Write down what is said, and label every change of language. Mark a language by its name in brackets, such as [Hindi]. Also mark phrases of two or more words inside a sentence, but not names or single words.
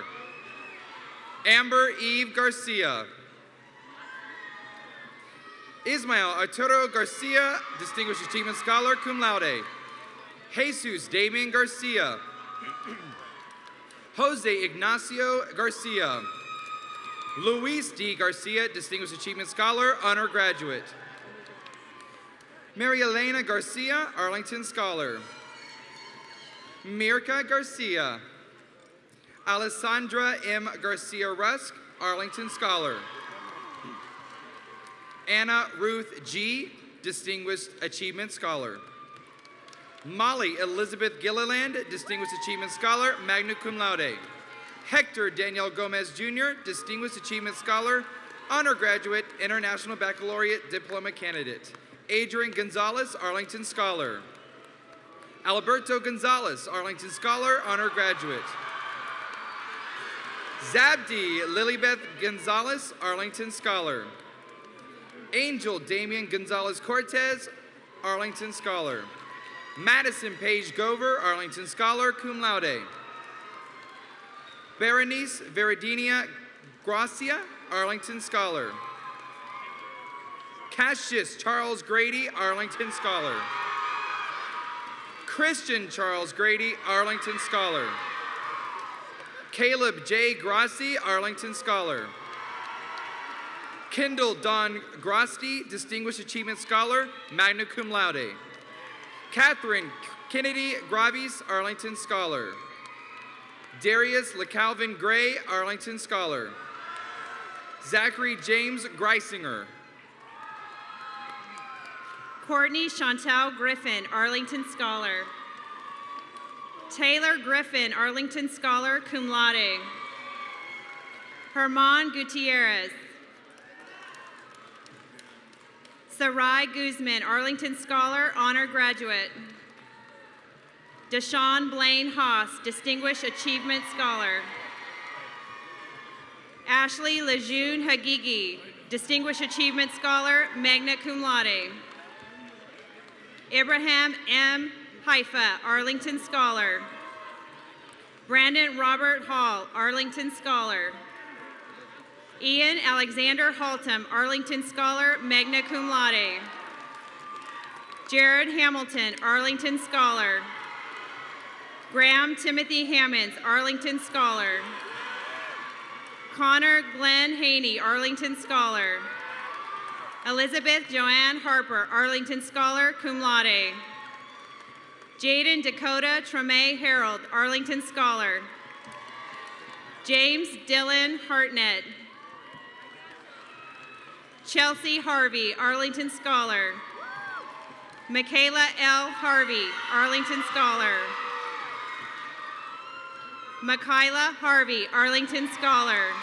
[English] Amber Eve Garcia. Ismael Arturo Garcia, Distinguished Achievement Scholar, [Latin] cum laude. [English] Jesus Damien Garcia. Jose Ignacio Garcia. Luis D. Garcia, Distinguished Achievement Scholar, Honor Graduate. Maria Elena Garcia, Arlington Scholar. Mirka Garcia. Alessandra M. Garcia Rusk, Arlington Scholar. Anna Ruth G., Distinguished Achievement Scholar. Molly Elizabeth Gilliland, Distinguished Achievement Scholar, [Latin] magna cum laude. [English] Hector Daniel Gomez Jr., Distinguished Achievement Scholar, Honor Graduate, International Baccalaureate Diploma Candidate. Adrian Gonzalez, Arlington Scholar. Alberto Gonzalez, Arlington Scholar, Honor Graduate. Zabdi Lilybeth Gonzalez, Arlington Scholar. Angel Damian Gonzalez Cortez, Arlington Scholar. Madison Page Gover, Arlington Scholar, [Latin] cum laude. [English] Berenice Veridinia Gracia, Arlington Scholar. Cassius Charles Grady, Arlington Scholar. Christian Charles Grady, Arlington Scholar. Caleb J. Grassi, Arlington Scholar. Kendall Don Grasti, Distinguished Achievement Scholar, [Latin] magna cum laude. [English] Catherine Kennedy Gravis, Arlington Scholar. Darius LeCalvin Gray, Arlington Scholar. Zachary James Greisinger. Courtney Chantel Griffin, Arlington Scholar. Taylor Griffin, Arlington Scholar, [Latin] cum laude. [English] Herman Gutierrez. Sarai Guzman, Arlington Scholar, Honor Graduate. Deshaun Blaine Haas, Distinguished Achievement Scholar. Ashley Lejeune Hagigi, Distinguished Achievement Scholar, [Latin] magna cum laude. [English] Abraham M. Haifa, Arlington Scholar. Brandon Robert Hall, Arlington Scholar. Ian Alexander Haltom, Arlington Scholar, [Latin] magna cum laude. [English] Jared Hamilton, Arlington Scholar. Graham Timothy Hammonds, Arlington Scholar. Connor Glenn Haney, Arlington Scholar. Elizabeth Joanne Harper, Arlington Scholar, [Latin] cum laude. [English] Jaden Dakota Treme Harold, Arlington Scholar. James Dylan Hartnett. Chelsea Harvey, Arlington Scholar. Michaela L. Harvey, Arlington Scholar. Michaela Harvey, Arlington Scholar.